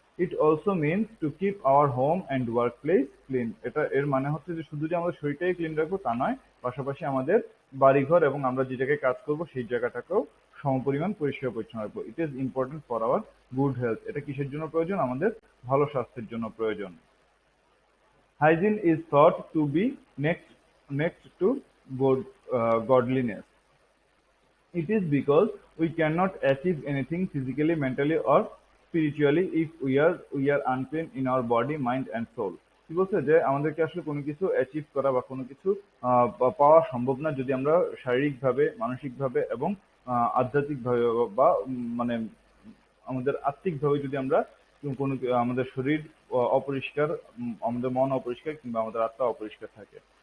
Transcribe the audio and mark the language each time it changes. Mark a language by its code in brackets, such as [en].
[en] it also means to keep our home and workplace clean, [bn] এটা এর মানে হচ্ছে যে শুধু যে আমাদের শরীরটাই ক্লিন রাখবো তা নয়, পাশাপাশি আমাদের বাড়িঘর এবং আমরা যে জায়গায় কাজ করবো সেই জায়গাটাকেও সমপরিমাণ পরিষ্কার পরিচ্ছন্ন রাখবো। [en] it is important for our good health, [bn] এটা কিসের জন্য প্রয়োজন, আমাদের ভালো স্বাস্থ্যের জন্য প্রয়োজন। [en] Hygiene is thought to be next to godliness. It is because we cannot achieve anything physically, mentally, or spiritually if we are unclean in our body, mind, and soul. [bn] কি বলছে যে আমাদেরকে আসলে কোনো কিছু অ্যাচিভ করা বা কোনো কিছু পাওয়া সম্ভব না যদি আমরা শারীরিকভাবে, মানসিকভাবে এবং আধ্যাত্মিকভাবে বা মানে আমাদের আত্মিকভাবে যদি আমরা কোনো আমাদের শরীর অপরিষ্কার, আমাদের মন অপরিষ্কার কিংবা আমাদের আত্মা অপরিষ্কার থাকে।